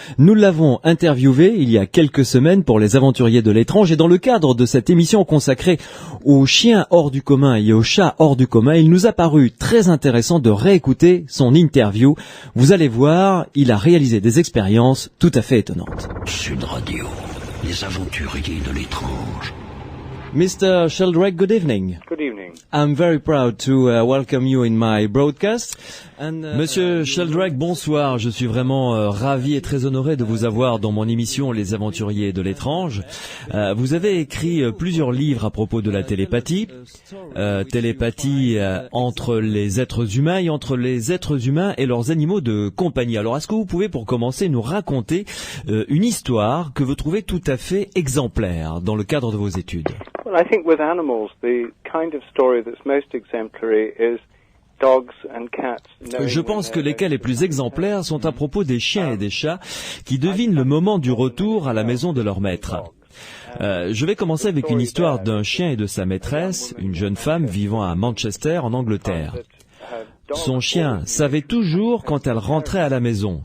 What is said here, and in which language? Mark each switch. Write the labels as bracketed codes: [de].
[fr] Nous l'avons interviewé il y a quelques semaines pour Les Aventuriers de l'étrange et dans le cadre de cette émission consacrée aux chiens hors du commun et aux chats hors du commun, il nous a paru très intéressant de réécouter son interview. Vous allez voir, il a réalisé des expériences tout à fait étonnantes. Sud Radio. Les Aventuriers de l'étrange. [en] Mr. Sheldrake, good evening. Good evening. I'm very proud to welcome you in my broadcast. [fr] Monsieur Sheldrake, bonsoir. Je suis vraiment ravi et très honoré de vous avoir dans mon émission Les Aventuriers de l'étrange. Vous avez écrit plusieurs livres à propos de la télépathie. Télépathie entre les êtres humains et entre les êtres humains et leurs animaux de compagnie. Alors, est-ce que vous pouvez, pour commencer, nous raconter une histoire que vous trouvez tout à fait exemplaire dans le cadre de vos études? [en] Well, I think with animals, the kind of story that's most exemplary is dogs and cats. [fr] Je pense que les cas les plus exemplaires sont à propos des chiens et des chats qui devinent le moment du retour à la maison de leur maître. Je vais commencer avec une histoire d'un chien et de sa maîtresse, une jeune femme vivant à Manchester, en Angleterre. Son chien savait toujours quand elle rentrait à la maison.